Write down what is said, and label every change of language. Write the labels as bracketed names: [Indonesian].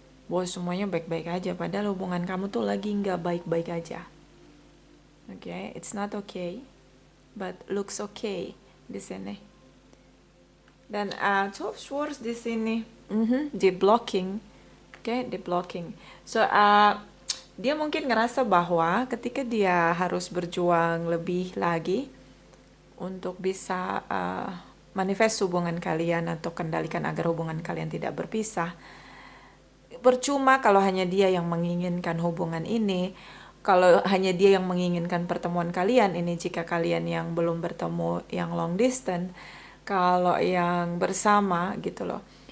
[Indonesian] Bahwa semuanya baik-baik aja, padahal hubungan kamu tuh lagi nggak baik-baik aja. [English] Okay, it's not okay, but looks okay di sini. [Indonesian] Dan Two of Swords di sini, di blocking, di blocking. So dia mungkin ngerasa bahwa ketika dia harus berjuang lebih lagi untuk bisa manifest hubungan kalian atau kendalikan agar hubungan kalian tidak berpisah. Percuma kalau hanya dia yang menginginkan hubungan ini, kalau hanya dia yang menginginkan pertemuan kalian ini jika kalian yang belum bertemu yang long distance, kalau yang bersama gitu loh.